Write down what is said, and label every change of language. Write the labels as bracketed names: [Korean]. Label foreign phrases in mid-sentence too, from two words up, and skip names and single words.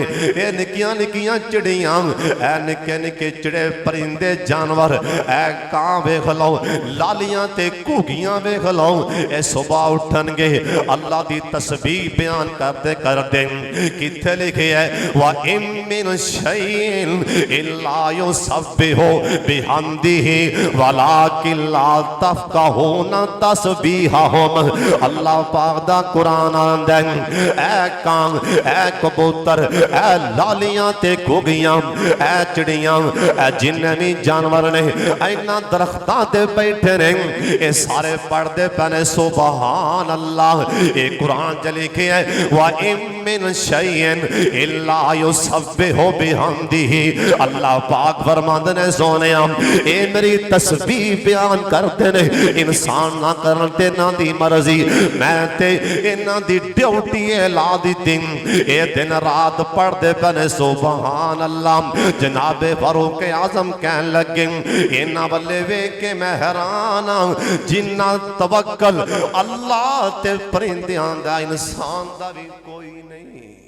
[Punjabi] یہ نکیاں نکیاں چڑیاں، اے نکے نکے چڑے پرندے جانور، اے کاں ویکھ لو، لالیاں تے گھگیاں ویکھ لو. یہ صبح اٹھن گے اللہ دی تسبیح بیان کرتے کرتے کتھے لکھے ہے [Arabic] وإن من شيء إلا يسبح بحمده ولكن لا تفقهون تسبيحهم. [Punjabi] اللہ پاک دا قرآن آندا اے کاں، اے کبوتر، اے لالیاں تے گھگیاں، اے چڑیاں، اے جنے بھی جانور نے انہاں درختاں تے بیٹھے نے، یہ سارے پڑھدے پے نے [Arabic] سبحان الله. [Punjabi] یہ قرآن چ لکھے ہے [Arabic] وإن من شيء إلا يسبح بحمده. [Punjabi] اللہ پاک فرماندے نے سونیا اے میری تسبیح بیان کرتے نے، انسان نہ کرن تے نہ دی مرضی، میں تے انہاں دی ڈیوٹی لا دی. اے دن رات پڑھتے پنے [Arabic] سبحان الله. [Punjabi] جناب فاروق اعظم کہن لگے انہاں ولے ویکھ کے میں حیران ہاں، جنا توکل اللہ تے پرندیاں دا انسان دا بھی کوئی نہیں.